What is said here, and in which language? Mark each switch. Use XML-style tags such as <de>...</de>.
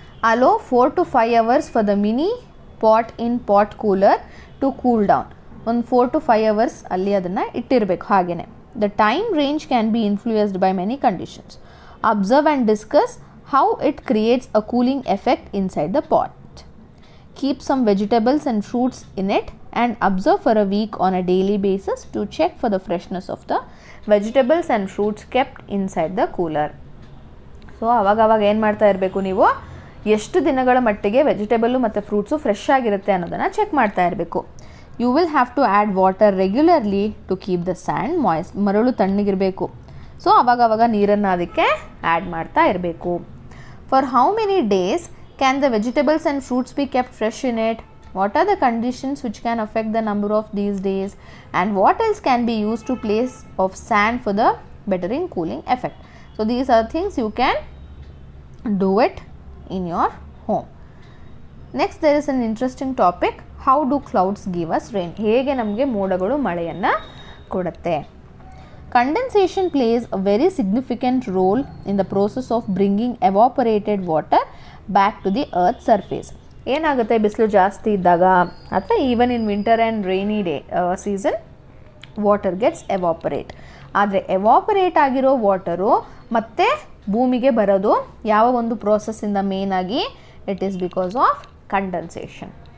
<en>Allow 4 to 5 hours for the mini pot in pot cooler to cool down.</en> <kn>ಒಂದು 4 to 5 hours ಅಲ್ಲಿ ಅದನ್ನು ಇಟ್ಟಿರಬೇಕು ಹಾಗೆಯೇ.</kn> <en>The time range can be influenced by many conditions. Observe and discuss how it creates a cooling effect inside the pot. Keep some vegetables and fruits in it and observe for a week on a daily basis to check for the freshness of the vegetables and fruits kept inside the cooler.</en> <kn>So ಅವಾಗ ಏನು ಮಾಡ್ತಾ ಇರಬೇಕು, ನೀವು ಎಷ್ಟು ದಿನಗಳ ಮಟ್ಟಿಗೆ vegetable ಮತ್ತು fruits fresh ಆಗಿರುತ್ತೆ ಅನ್ನೋದನ್ನು ಚೆಕ್ ಮಾಡ್ತಾ ಇರಬೇಕು.</kn> <en>You will have to add water regularly to keep the sand moist.</en> <kn>ಮರಳು ತಣ್ಣಗಿರಬೇಕು. ಸೊ ಅವಾಗ ನೀರನ್ನು ಅದಕ್ಕೆ ಆ್ಯಡ್ ಮಾಡ್ತಾ ಇರಬೇಕು.</kn> <en>For how many days can the vegetables and fruits be kept fresh in it? What are the conditions which can affect the number of these days? And what else can be used to place of sand for the bettering cooling effect? So these are things you can do it in your home. Next, there is an interesting topic. How do clouds give us rain?</en> <kn>ಹೇಗೆ ನಮಗೆ ಮೋಡಗಳು ಮಳೆಯನ್ನು ಕೊಡುತ್ತೆ?</kn> <en>Condensation plays a very significant role in the process of bringing evaporated water back to the earth surface.</en> <kn>ಏನಾಗುತ್ತೆ, ಬಿಸಿಲು ಜಾಸ್ತಿ ಇದ್ದಾಗ ಅಥವಾ</kn> <en>Even in winter and rainy day season water gets evaporate.</en> <kn>ಆದರೆ ಎವಾಪರೇಟ್ ಆಗಿರೋ ವಾಟರು ಮತ್ತೆ ಭೂಮಿಗೆ ಬರೋದು ಯಾವ ಒಂದು ಪ್ರೋಸೆಸ್ಸಿಂದ ಮೇನ್ ಆಗಿ,</kn> <en>It is because of condensation.</en>